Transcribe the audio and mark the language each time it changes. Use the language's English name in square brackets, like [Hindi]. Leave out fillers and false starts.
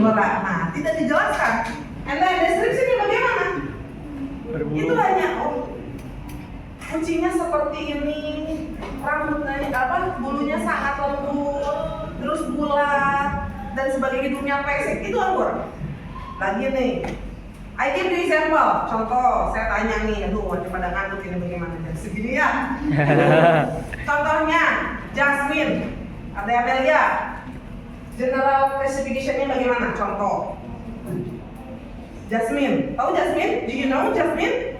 [Indonesian] anggora. Nah, tidak dijelaskan. [English] And then [Indonesian] deskripsinya bagaimana? Itu hanya kucingnya seperti ini, rambutnya bulunya sangat lembut, terus bulat dan sebagainya, hidungnya pesek. Itu anggora. Lagi nih, [English] I give you example. [Indonesian] Contoh, saya tanya nih, aduh, pada ngantuk ini bagaimana? Jadi segini ya. Contohnya, Jasmine, ada Amelia. General classification-nya bagaimana? Contoh. Jasmine, tahu Jasmine? [English] Do you know Jasmine?